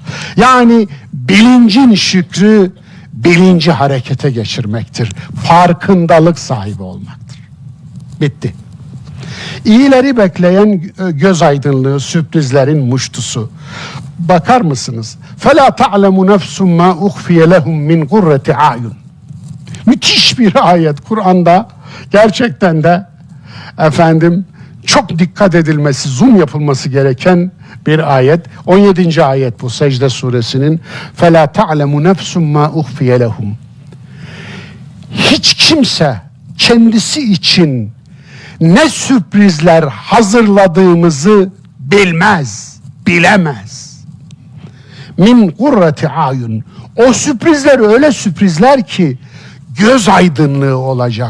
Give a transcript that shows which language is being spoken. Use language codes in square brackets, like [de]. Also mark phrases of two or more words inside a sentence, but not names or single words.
[tr] Yani bilincin şükrü, bilinci harekete geçirmektir. Farkındalık sahibi olmaktır. Bitti. İyileri bekleyen göz aydınlığı, sürprizlerin muştusu. Bakar mısınız? [ar] فَلَا تَعْلَمُ نَفْسٌ مَا اُخْفِيَ لَهُمْ مِنْ قُرَّةِ عَيُّنْ [tr] Müthiş bir ayet Kur'an'da. Gerçekten de çok dikkat edilmesi, zoom yapılması gereken bir ayet. 17. ayet bu Secde suresinin. [ar] فَلَا تَعْلَمُ نَفْسٌ مَا اُخْفِيَ لَهُمْ. [tr] Hiç kimse kendisi için ne sürprizler hazırladığımızı bilmez, bilemez. [ar] من قرة أعين. [tr] O sürprizler öyle sürprizler ki göz aydınlığı olacak.